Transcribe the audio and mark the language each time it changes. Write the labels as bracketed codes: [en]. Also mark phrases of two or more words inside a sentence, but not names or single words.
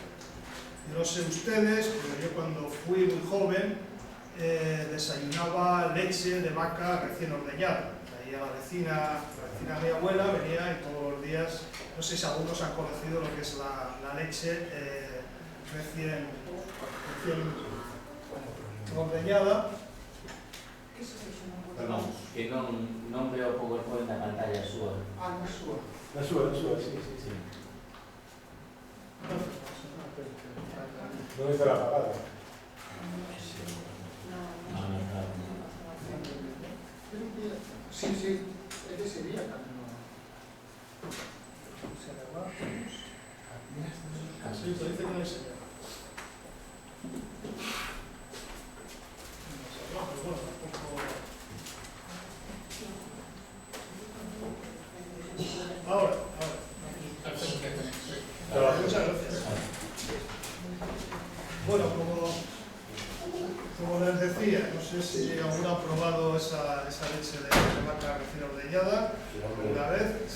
[es] Yo no sé ustedes, pero yo cuando fui muy joven desayunaba leche de vaca recién ordeñada. Ahí a la vecina de mi abuela venía y todos los días, no sé si algunos han conocido lo que es la leche recién ordeñada. [gl] Perdón, que non veo o PowerPoint na pantalla súa. Ah, na súa, sí. Non está apagada. Sí, é que sería cando se agarra. Sí, parece que non hai señal. Pero bueno, tampoco... [es] Ahora. Muchas gracias. Bueno, como les decía, no sé si alguno ha probado esa leche de vaca recién ordeñada alguna vez.